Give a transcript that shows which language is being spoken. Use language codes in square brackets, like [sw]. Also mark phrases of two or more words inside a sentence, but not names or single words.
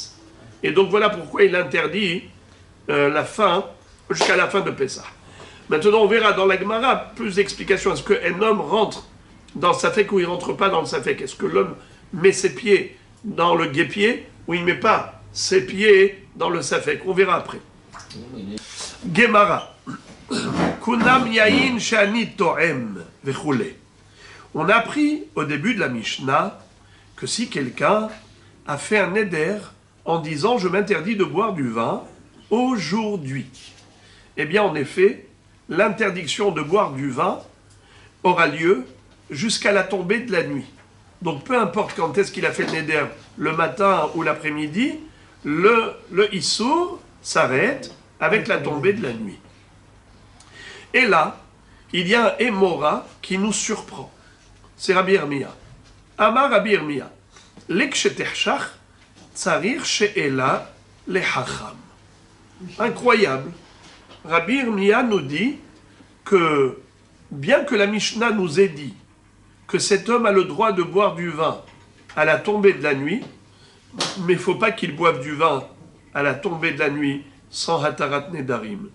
[fr] Et donc voilà pourquoi il interdit la fin, jusqu'à la fin de Pessah. Maintenant, on verra dans la Gemara plus d'explications. Est-ce qu'un homme rentre dans le Safek ou il ne rentre pas dans le Safek? Est-ce que l'homme met ses pieds dans le guépier ou il ne met pas ses pieds dans le safek. On verra après. Gemara. [he] קונם יין שאני טועם וכולי. [fr] On a appris au début de la Mishnah que si quelqu'un a fait un neder en disant « je m'interdis de boire du vin aujourd'hui », eh bien en effet, l'interdiction de boire du vin aura lieu jusqu'à la tombée de la nuit. Donc peu importe quand est-ce qu'il a fait le neder, le matin ou l'après-midi, le issour s'arrête avec la tombée de la nuit. Et là, il y a un émora qui nous surprend. C'est Rabbi Irmia. [he] אמר רבי ירמיה. לכשתחשך צריך שאלה לחכם. [fr] Incroyable. Rabbi Irmia nous dit que, bien que la Mishnah nous ait dit que cet homme a le droit de boire du vin à la tombée de la nuit, mais il ne faut pas qu'il boive du vin à la tombée de la nuit sans [he] התרת נדרים.